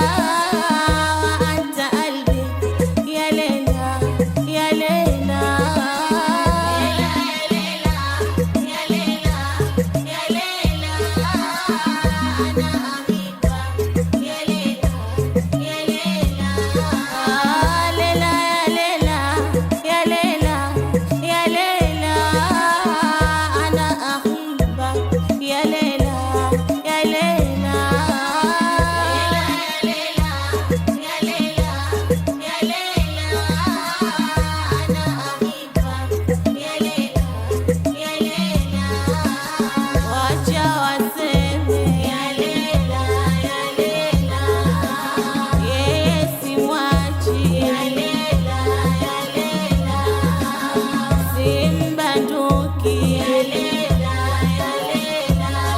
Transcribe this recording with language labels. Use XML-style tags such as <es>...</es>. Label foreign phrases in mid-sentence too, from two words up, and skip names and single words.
<ar>أنت قلبي، يا ليلى، يا ليلى، يا ليلى، يا ليلى، يا ليلى، أنا أحبها، يا ليلى، يا ليلى، ليلى يا ليلى، يا ليلى، يا ليلى، أنا أحبها، يا ليلى، يا ليلى, يا ليلى، يا ليلى، يا ليلى، أنا أحبها، يا ليلى، يا ليلى.</ar> <sw>Wacha waseme</sw> <ar>yalela, yalela,</ar> <sw>yeye simwachi,</sw> <ar>yalela, yalela,</ar> <sw>simbanduki,</sw> <ar>yalela, yalela.</ar>